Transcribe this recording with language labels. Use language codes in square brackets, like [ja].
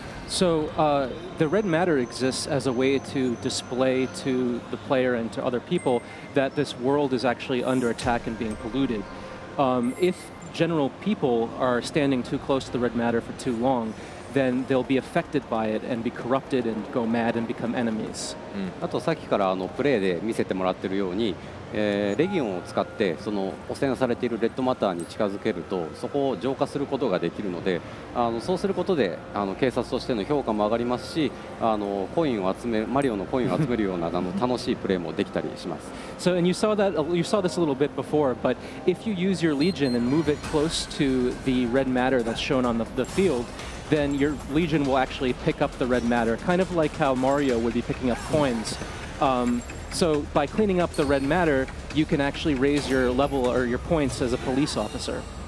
[en] So the red matter exists as a way to display to the player and to other people that this world is actually under attack and being polluted. If general people are standing too close to the red matter for too long, then they'll be affected by it and be corrupted and go mad and become enemies. [ja] あとさっきからプレーで見せてもらっているように、レギオンを使ってその汚染されているレッドマターに近づけるとそこを浄化することができるので、そうすることで警察としての評価も上がりますし、マリオのコインを集めるような楽しいプレーもできたりします。 [en] So, and you saw this a little bit before, but if you use your Legion and move it close to the red matter that's shown on the field, then your Legion will actually pick up the red matter, kind of like how Mario would be picking up coins. So by cleaning up the red matter, you can actually raise your level or your points as a police officer.